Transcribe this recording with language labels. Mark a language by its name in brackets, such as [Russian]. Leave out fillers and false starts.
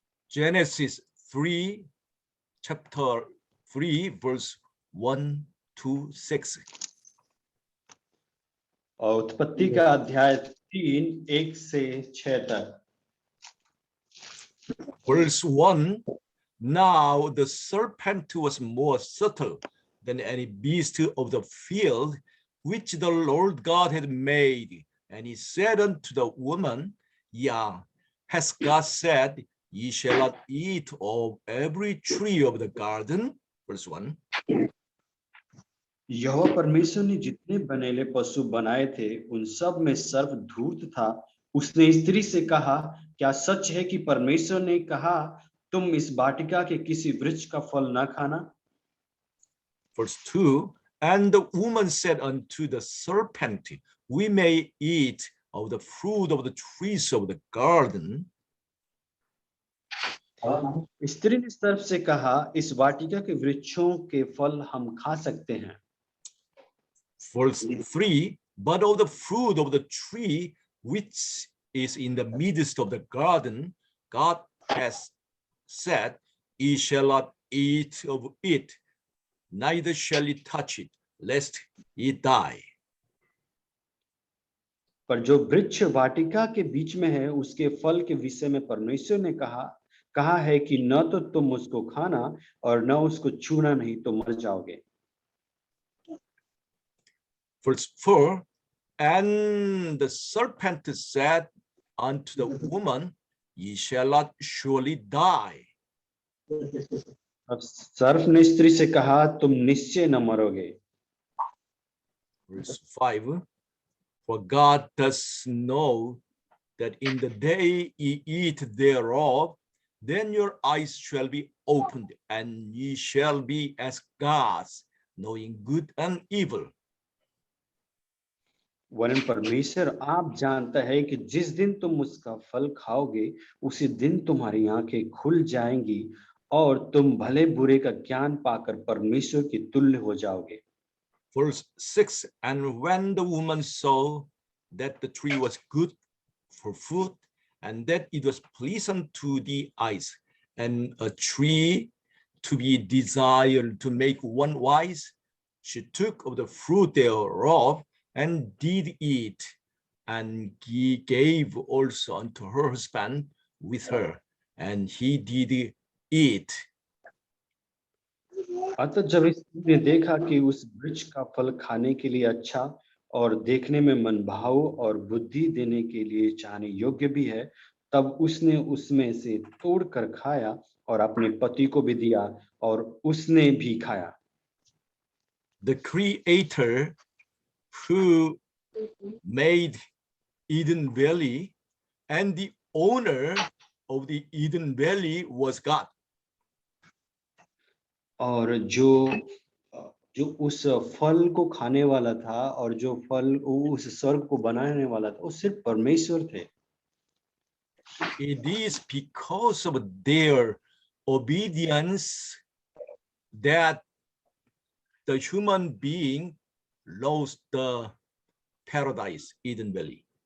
[English] Genesis 3, chapter 3, verse 1 to 6. [Hindi] और उत्पत्ति का अध्याय 3 1 से 6 तक। [English] Verse 1, now the serpent was more subtle than any beast of the field which the Lord God had made. And he said unto the woman, yeah, has God said, ye shall not eat of every tree of the garden? Verse 1. [Hindi] यहोवा परमेश्वर ने जितने बनेले पशु बनाए थे उन सब में सर्प धूर्त था। उसने स्त्री से कहा, क्या सच है कि परमेश्वर ने कहा तुम इस वाटिका के किसी वृक्ष का फल न खाना? [English] Verse 2, and the woman said unto the serpent, we may eat of the fruit of the trees of the garden. [Hindi] स्त्री ने सर्प से कहा, इस वाटिका के वृक्षों के फल हम खा सकते हैं। [English] Verse 3, but of the fruit of the tree which is in the midst of the garden, God has said, ye shall not eat of it, neither shall ye touch it, lest ye die. [Hindi] पर जो वृक्ष वाटिका के बीच में है उसके फल के विषय में परमेश्वर ने कहा है कि न तो तुम उसको खाना और न उसको छूना, नहीं तो मर जाओगे। [English] Verse 4, and the serpent said unto the woman, ye shall not surely die. [Hindi] अब सर्प ने स्त्री से कहा, तुम निश्चय न मरोगे। [English] Verse 5, for God does know that in the day ye eat thereof, then your eyes shall be opened, and ye shall be as gods, knowing good and evil. [Hindi] वरन परमेश्वर आप जानता है कि जिस दिन तुम उसका फल खाओगे उसी दिन तुम्हारी आंखें खुल जाएंगी और तुम भले बुरे का ज्ञान पाकर परमेश्वर के तुल्य हो जाओगे। [English] Verse 6, and when the woman saw that the tree was good for food, and that it was pleasant to the eyes, and a tree to be desired to make one wise, she took of the fruit thereof, and did eat, and he gave also unto her husband with her, and he did eat. [Hindi] अतः जब स्त्री ने देखा कि उस वृक्ष का फल खाने के लिए अच्छा और देखने में मनभाऊ और बुद्धि देने के लिए चाहने योग्य भी है, तब उसने उसमें से तोड़कर खाया और अपने पति को भी दिया और उसने भी खाया। [English] The Creator who made Eden Valley and the owner of the Eden Valley was God. [Hindi] और जो उस फल को खाने वाला था और जो फल उस स्वर्ग को बनाने वाला था वो सिर्फ परमेश्वर थे। [English] It is because of their obedience that the human being lost the paradise, Eden Valley.